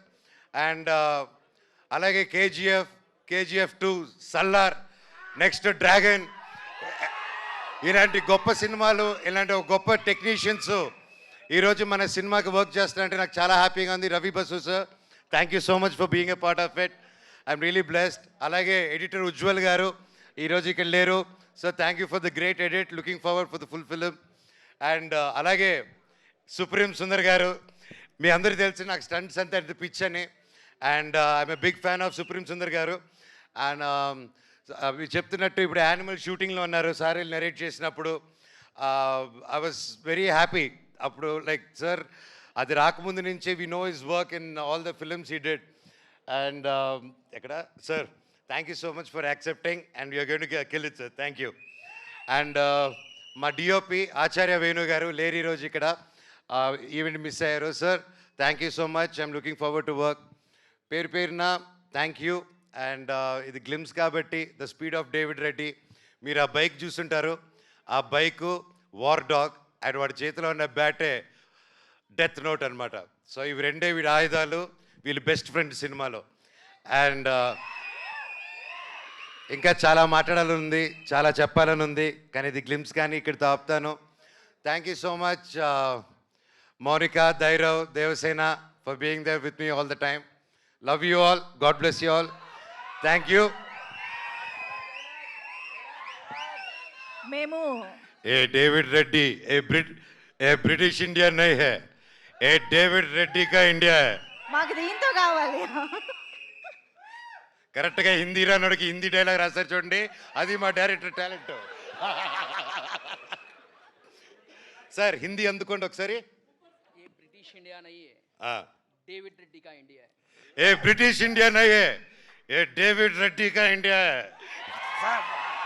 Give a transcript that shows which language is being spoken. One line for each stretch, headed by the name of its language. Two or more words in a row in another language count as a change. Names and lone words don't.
Telugu: అండ్ అలాగే కేజీఎఫ్ 2, సల్లార్, నెక్స్ట్ డ్రాగన్, ఇలాంటి గొప్ప సినిమాలు, ఇలాంటి ఒక గొప్ప టెక్నీషియన్స్ ఈరోజు మన సినిమాకి వర్క్ చేస్తున్నారంటే నాకు చాలా హ్యాపీగా ఉంది.
English: Ravi Basu sir, thank you so much for being a part of it, I'm really blessed.
Telugu: అలాగే ఎడిటర్ ఉజ్వల్ గారు ఈరోజు ఇక్కడ లేరు, సో
English: thank you for the great edit, looking forward for the full film.
Telugu: అండ్ అలాగే సుప్రీం సుందర్ గారు, మీ అందరికీ తెలిసి నాకు స్టంట్స్ అంతా పిచ్ అని, అండ్
English: I'm a big fan of
Telugu: సుప్రీం సుందర్ గారు. అండ్ మీరు చెప్తున్నట్టు ఇప్పుడు యానిమల్ షూటింగ్లో ఉన్నారు సార్ నరేట్ చేసినప్పుడు,
English: I was very happy.
Telugu: అప్పుడు లైక్ సార్ అది రాకముందు నుంచే
English: we know his work in all the films he did. and ఎక్కడ sir, thank you so much for accepting and you're going to kill it sir, thank you.
Telugu: అండ్ మా డిఓపి ఆచార్య వేణు గారు లేరు ఈరోజు ఇక్కడ, ఈవెంట్ మిస్ అయ్యారు.
English: sir thank you so much, I'm looking forward to work.
Telugu: పేరున
English: thank you.
Telugu: అండ్ ఇది గ్లిమ్స్ కాబట్టి
English: the speed of David Reddy,
Telugu: మీరు ఆ బైక్ చూస్తుంటారు, ఆ బైకు వార్ డాగ్ అండ్ వాడి చేతిలో ఉన్న బ్యాటే డెత్ నోట్ అనమాట. సో ఇవి రెండే వీడి ఆయుధాలు, వీళ్ళు
English: best friend
Telugu: సినిమాలో. అండ్ ఇంకా చాలా మాట్లాడాలని ఉంది, చాలా చెప్పాలని ఉంది, కానీ ఇది గ్లిమ్స్ కానీ ఇక్కడితో ఆపుతాను.
English: thank you so much Mounika, Dhairav, Devasena for being there with me all the time. love you all, God bless you all, thank you.
Telugu: మేము
Hindi: ये डेविड रेड्डी ये ब्रिटिश इंडिया नहीं है, ये डेविड रेड्डी का इंडिया है.
Telugu: మాకు దీంతో కావాలి. కరెక్ట్గా హిందీ రానోడికి హిందీ డైలాగ్ రాశారు చూడండి, అది మా డైరెక్టర్ టాలెంట్. సార్ హిందీ అందుకోండి ఒకసారి.
Hindi: ये ब्रिटिश इंडिया नहीं है, हाँ. डेविड रेड्डी का इंडिया है. ये ब्रिटिश इंडिया नहीं है, ये डेविड रेड्डी का इंडिया है.